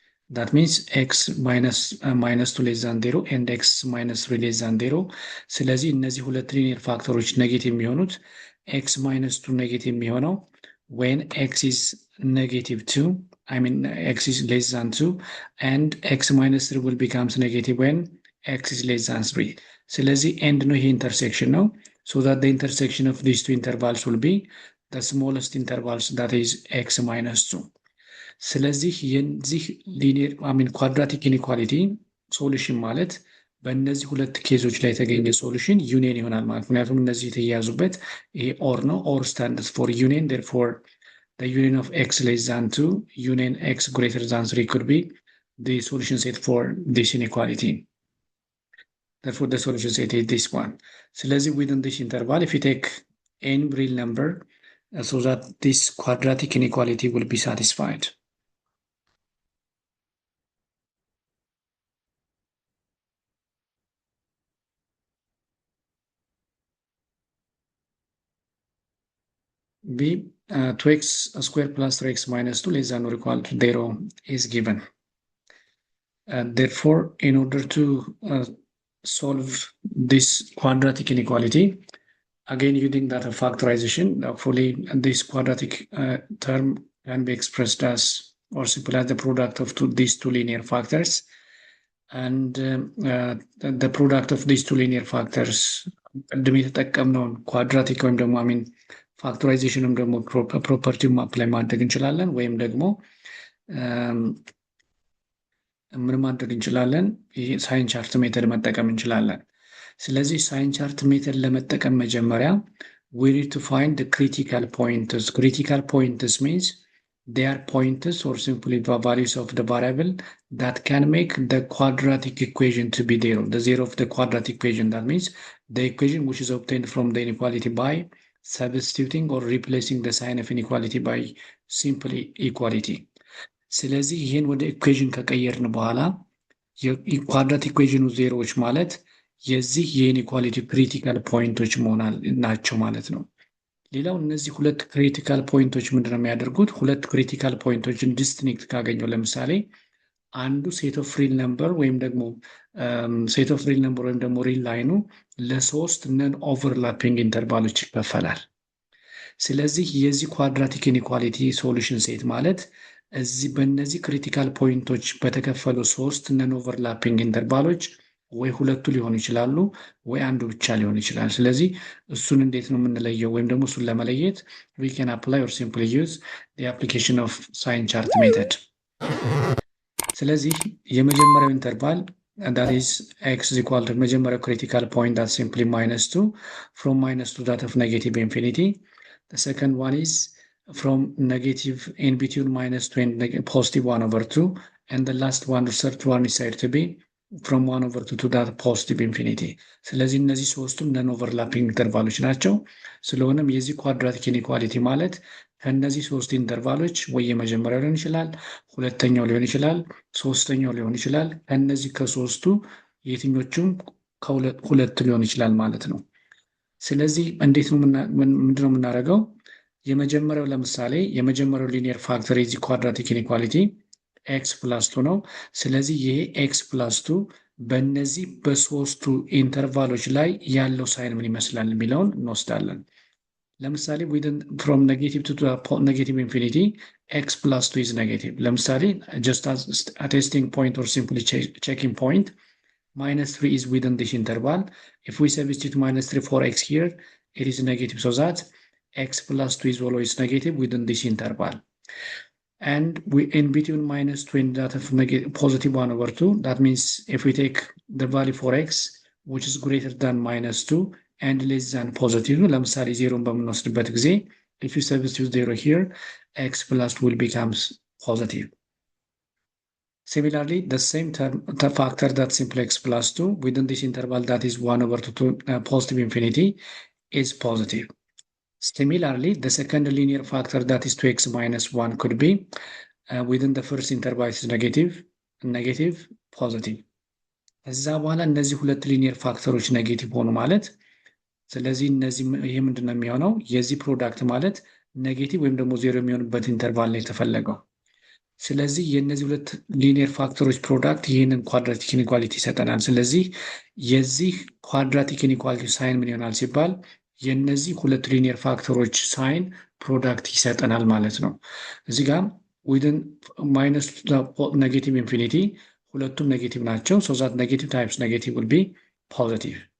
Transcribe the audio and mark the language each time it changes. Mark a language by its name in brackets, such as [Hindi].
[English] That means x minus 2 less than 0 and x minus 3 less than 0. [Amharic] ስለዚህ እነዚህ ሁለት ሊኒየር ፋክተሮች ኔጌቲቭ የሚሆኑት x minus 2 ኔጌቲቭ የሚሆነው [English] when x is negative 2, I mean x is less than 2, and x minus 3 will becomes negative when x is less than 3. [Amharic] ስለዚህ end ነው ይሄ ኢንተርሴክሽን ነው. [English] So that the intersection of these two intervals will be the smallest intervals, that is x minus 2. [Amharic] ስለዚህ የዚህ ሊኒየር ኳድራቲክ ኢኒኳሊቲ ሶሉሽን ማለት በእነዚህ ሁለት ኬዞች ላይ የተገኘ ሶሉሽን ዩኒየን ይሆናል ማለት። ምክንያቱም እነዚህ የተያያዙበት ይሄ ኦር ነው። [English] ኦር ስታንድስ ፎር ዩኒየን ዴርፎር the union of x less than 2 union x greater than 3 could be the solution set for this inequality. Therefore the solution set is this one. ስለዚህ within this interval if you take any real number so that this quadratic inequality will be satisfied. B 2x square plus 3x minus 2 less than or equal to 0 is given. Therefore, in order to solve this quadratic inequality, again using data factorization, hopefully this quadratic term can be expressed as or simply as the product of these two linear factors. And the product of these two linear factors, [Amharic] ቅድም የተጠቀምነውን ኳድራቲክ ወይም ደግሞ ፋክቶራይዜሽንም ደግሞ ፕሮፐርቲውን አፕላይ ማድረግ እንችላለን፣ ወይም ደግሞ ምን ማድረግ እንችላለን? ይሄ ሳይን ቻርት ሜተድ መጠቀም እንችላለን። ስለዚህ ሳይን ቻርት ሜተድ ለመጠቀም መጀመሪያ [English] we need to find the critical points. Critical points means they are points or simply the values of the variable that can make the quadratic equation to be zero. The zero of the quadratic equation, that means the equation which is obtained from the inequality by substituting or replacing the sign of inequality by simply equality. [Amharic] ስለዚህ ይሄን ወደ ኢኩዌሽን ከቀየርን በኋላ የኳድራቲክ ኢኩዌሽኑ ዜሮዎች ማለት የዚህ የኢኒኳሊቲ ክሪቲካል ፖይንቶች መሆናል ናቸው ማለት ነው። ሌላው እነዚህ ሁለት ክሪቲካል ፖይንቶች ምንድነው የሚያደርጉት? ሁለት ክሪቲካል ፖይንቶችን ዲስቲንክት ካገኘው ለምሳሌ አንዱ ሴት ኦፍ ሪል ነምበር ወይም ደግሞ ሴት ኦፍ ሪል ነምበር ወይም ደግሞ ሪል ላይኑ ለሶስት ነን ኦቨርላፒንግ ኢንተርቫሎች ይከፈላል። ስለዚህ የዚህ ኳድራቲክ ኢኒኳሊቲ ሶሉሽን ሴት ማለት እዚህ በእነዚህ ክሪቲካል ፖይንቶች በተከፈሉ ሶስት ነን ኦቨርላፒንግ ኢንተርቫሎች ወይ ሁለቱ ሊሆኑ ይችላሉ ወይ አንዱ ብቻ ሊሆን ይችላል። ስለዚህ እሱን እንዴት ነው የምንለየው? ወይም ደግሞ እሱን ለመለየት [English] we can apply or simply use the application of sign chart method. [Amharic] ስለዚህ የመጀመሪያው ኢንተርቫል [English] that is x is equal to [Amharic] መጀመሪያው [English] critical point that simply -2 from -2 that of negative infinity. The second one is from negative in between -2 and positive 1 over 2, and the last one, the third one is said to be from 1 over 2 to that positive infinity. [Amharic] ስለዚህ እነዚህ ሶስቱም ነን ኦቨርላፒንግ ኢንተርቫሎች ናቸው። ስለሆነም የዚህ ኳድራቲክ ኢኒኳሊቲ ማለት ከእነዚህ ሶስት ኢንተርቫሎች ወይ የመጀመሪያው ሊሆን ይችላል፣ ሁለተኛው ሊሆን ይችላል፣ ሶስተኛው ሊሆን ይችላል። ከእነዚህ ከሶስቱ የትኞቹም ሁለት ሊሆን ይችላል ማለት ነው። ስለዚህ እንዴት ነው ምንድነው የምናደርገው? የመጀመሪያው ለምሳሌ የመጀመሪያው ሊኒየር ፋክተር የዚህ ኳድራቲክ ኢኒኳሊቲ ኤክስ ፕላስ 2 ነው። ስለዚህ ይሄ ኤክስ ፕላስ 2 በእነዚህ በሶስቱ ኢንተርቫሎች ላይ ያለው ሳይን ምን ይመስላል የሚለውን እንወስዳለን። ለምሳሌ [English] from negative to negative infinity x plus 2 is negative. ለምሳሌ just as a testing point or simply checking point, -3 is within this interval. If we substitute -3 for x here, it is negative, so that x plus 2 is always negative within this interval. And we in between -2 and that of positive 1 over 2, that means if we take the value for x which is greater than -2 and less than positive, [Amharic] ለምሳሌ 0 በምንወስድበት ጊዜ [English] If you substitute 0 here, x plus 2 will becomes positive. Similarly, the same term, the factor that simply x plus 2 within this interval that is 1 over 2 to positive infinity is positive. Similarly, the second linear factor that is 2x minus 1 could be within the first interval is negative, positive. [Amharic] ከዛ በኋላ እነዚህ ሁለት ሊኒየር ፋክተሮች ኔጌቲቭ ሆኑ ማለት ስለዚህ እነዚህ ይሄ ምንድነው የሚሆነው የዚህ ፕሮዳክት ማለት ኔጌቲቭ ወይም ደግሞ ዜሮ የሚሆንበት ኢንተርቫል ላይ የተፈለገው ስለዚህ የነዚህ ሁለት ሊኒየር ፋክተሮች ፕሮዳክት ይሄንን ኳድራቲክ ኢኒኳሊቲ ይሰጠናል ስለዚህ የዚህ ኳድራቲክ ኢኒኳሊቲ ሳይን ምን ይሆናል ሲባል የነዚህ ሁለት ሊኒየር ፋክተሮች ሳይን ፕሮዳክት ይሰጠናል ማለት ነው እዚህ ጋር [English] within minus negative infinity [Amharic] ሁለቱም ኔጌቲቭ ናቸው [English] so that negative times negative will be positive